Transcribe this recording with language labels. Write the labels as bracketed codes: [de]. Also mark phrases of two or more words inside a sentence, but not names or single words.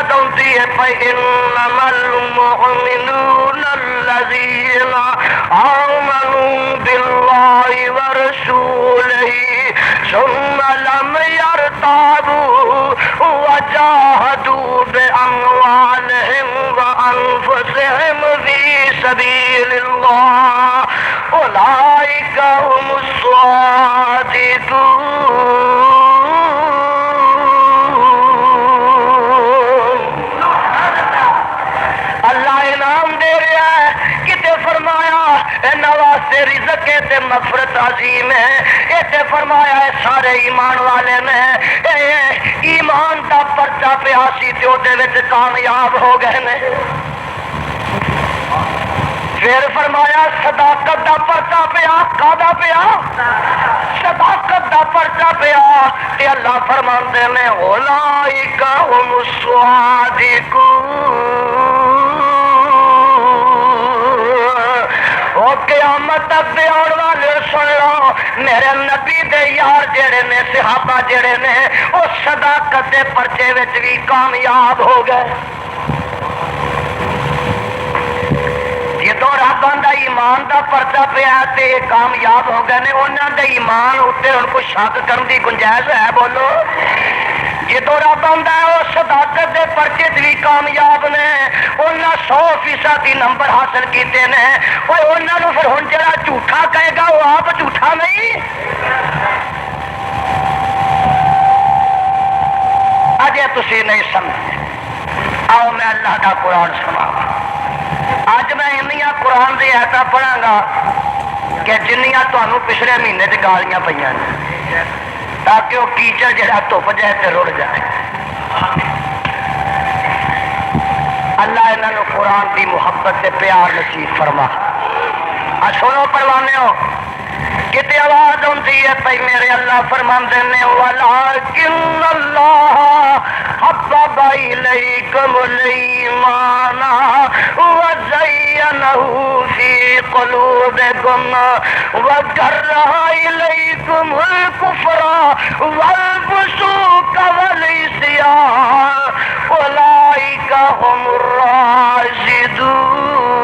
[ur] ہوتی ہے [ar] فَإِنَّمَا الْمُؤْمِنُونَ الَّذِينَ آمَنُوا بِاللَّهِ وَرَسُولِهِ ثُمَّ لَمْ يَرْتَابُوا وَجَاهَدُوا بِأَمْوَالِهِمْ وَأَنفُسِهِمْ فِي سَبِيلِ اللَّهِ أُولَئِكَ هُمُ الصَّادِقُونَ۔ [pa] واسطے رزق تے مغفرت عظیم ہے، ایتھے فرمایا ہے سارے ایمان والے نے ایمان دا پرچہ پیا سی تے اودے وچ کامیاب ہو گئے نے۔ پھر فرمایا صداقت دا پرچہ پیا، کادا پیا؟ صداقت دا پرچہ پیا تے اللہ فرماندے نے [ar] اولئک هم الصادقون۔ [pa] قیامت تک دے آن والے سن لو، میرے نبی دے یار جڑے نے، صحابہ جڑے نے، وہ صداقت دے پرچے وچ بھی کامیاب ہو گئے۔ جدوں رب دا ایمان دا پرچہ پیا تے کامیاب ہو گئے نے، انہاں دے ایمان اتنے ان کو شک کرن دی گنجائش ہے؟ بولو۔ جدوں رب آندا ہے وہ صداقت دے پرچے بھی کامیاب نے، انہاں 100% نمبر حاصل کیتے نے، وہ انہاں نوں پھر ہن جڑا جھوٹا کہے گا وہ آپ جھوٹا نہیں۔ اجے تسی نہیں سمجھے، آؤ میں اللہ دا قرآن سناواں۔ اج میں انیاں قرآن دی آیتاں پڑھاں گا کہ جنیاں تانوں پچھلے مہینے چ گالیاں پئیاں نے، تاکہ وہ کیچڑ جہاں دھپ جائے تو رڑ جائے۔ [ur] اللہ انہوں نے قرآن کی محبت سے پیار نصیب فرما۔ [pa] سنو پروانے ہو کتنے آواز ہوتی ہے پی میرے اللہ فرماندے نے [ar] وَلَٰكِنَّ اللَّهَ حَبَّبَ إِلَيْكُمُ الْإِيمَانَ وَزَيَّنَهُ فِي قُلُوبِكُمْ وَكَرَّهَ إِلَيْكُمُ الْكُفْرَ وَالْفُسُوقَ وَالْعِصْيَانَ أُولَٰئِكَ هُمُ الرَّاشِدُونَ۔